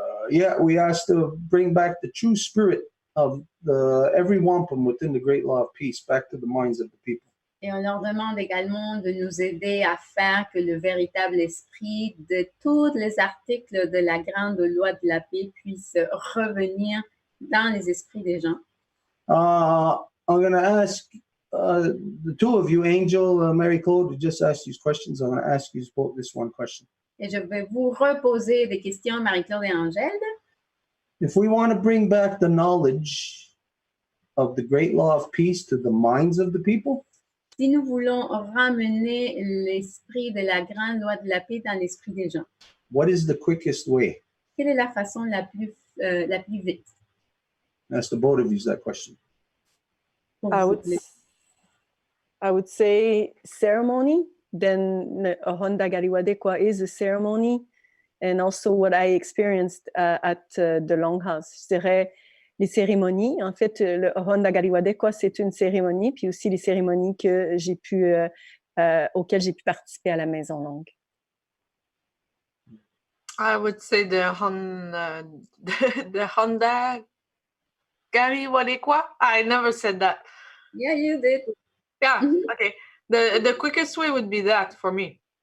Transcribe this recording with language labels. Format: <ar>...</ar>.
<en>Yeah, we asked to bring back the true spirit of every Whampum within the great law of peace back to the minds of the people.</en> <fr>Et on leur demande également de nous aider à faire que le véritable esprit de tous les articles de la grande loi de la paix puisse revenir dans les esprits des gens.</fr> <en>I'm going to ask the two of you, Angel, Mary Claude, who just asked these questions. I'm going to ask you both this one question.</en> <fr>Et je vais vous reposer des questions, Marie-Claude et Angèle.</fr> <en>If we want to bring back the knowledge of the great law of peace to the minds of the people,</en> <fr>Si nous voulons ramener l'esprit de la grande loi de la paix dans l'esprit des gens,</fr> <en>what is the quickest way?</en> <fr>quelle est la façon la plus vite?</fr> <en>Ask the both of you that question.</en> <fr>Pour</fr> <en>I</en> <fr>vous</fr> <en>would,</en> <fr>aider?</fr> <en>I would say ceremony. Then Ahondagari Wadekwa is a ceremony. And also what I experienced at the Longhouse.</en> <fr>Je dirais les cérémonies. En fait, le Ahondagari Wadekwa, c'est une cérémonie, puis aussi les cérémonies que j'ai pu, auxquelles j'ai pu participer à la Maison Longue.</fr> <en>I would say the Honda Gary Wadekwa. I never said that. Yeah, you did. Yeah, okay. The quickest way would be that for me.</en>